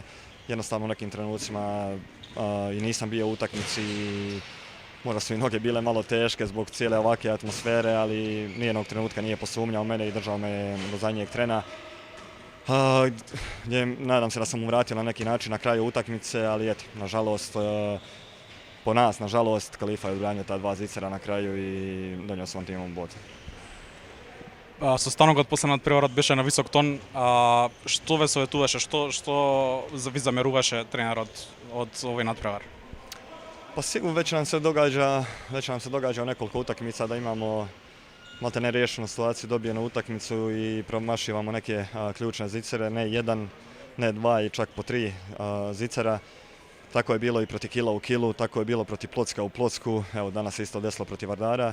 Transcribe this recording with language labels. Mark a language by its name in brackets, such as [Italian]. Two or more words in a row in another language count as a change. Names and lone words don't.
[Croatian] Jednostavno u nekim trenucima i nisam bio u utakmici i možda su i noge bile malo teške zbog cijele ovakve atmosfere, ali nijednog trenutka nije posumnjao mene i držao me do zadnjeg trena. Nadam se da sam mu vratio na neki način na kraju utakmice, ali eto, nažalost, po nas, nažalost, Kalifa je odbranio ta 2 zicera na kraju i donio svom timom bod. [Macedonian] Состанокот после надпреварот беше на висок тон. Што ве советуваше, што ви замеруваше тренерот од овој надпревар? [Croatian] Pa sigurno već nam se događa u nekoliko utakmica da imamo malte ne riješenu situaciju, dobijenu utakmicu i promašivamo neke ključne zicere, ne jedan, ne 2 i čak po 3 zicera. Tako je bilo i protiv Kila u Kilu, tako je bilo protiv Plocka u Plocku, evo danas je isto desilo protiv Vardara.